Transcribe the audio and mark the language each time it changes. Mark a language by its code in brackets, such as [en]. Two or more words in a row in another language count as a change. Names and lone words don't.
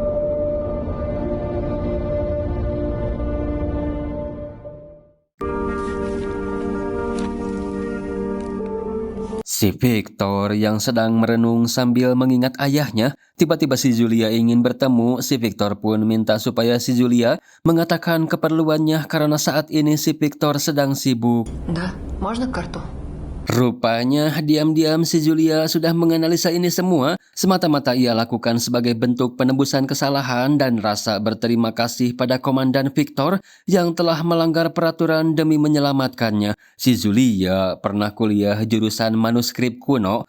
[id] Si Victor yang sedang merenung sambil mengingat ayahnya, tiba-tiba si Julia ingin bertemu. Si Victor pun minta supaya si Julia mengatakan keperluannya karena saat ini si Victor sedang sibuk. [ru] Да, можно карту? [id] Rupanya diam-diam si Julia sudah menganalisa ini semua. Semata-mata ia lakukan sebagai bentuk penebusan kesalahan dan rasa berterima kasih pada Komandan Victor yang telah melanggar peraturan demi menyelamatkannya. Si Julia pernah kuliah jurusan manuskrip kuno.